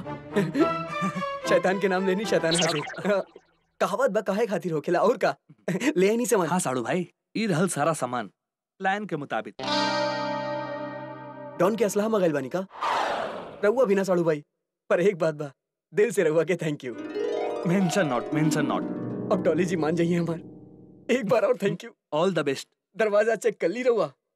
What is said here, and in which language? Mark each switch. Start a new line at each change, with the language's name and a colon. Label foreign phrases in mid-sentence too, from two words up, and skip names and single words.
Bhojpuri: शैतान के नाम लेनी, शैतान हाथे। कहावत बा काहे खातिर होखेला, और का ले आई नहीं सामान। हाँ साड़ू भाई, ई रहल सारा सामान प्लान के मुताबिक। डॉन के असलहा मंगाइल बानी का? रउआ भी ना साड़ू भाई, पर एक बात बा, दिल से रउआ के
English: thank you. Mention not, mention not.
Bhojpuri: अब डॉली जी मान जाइए हमार, एक बार और
English: thank you. All the best.
Bhojpuri: दरवाजा चेक कर ली रउआ।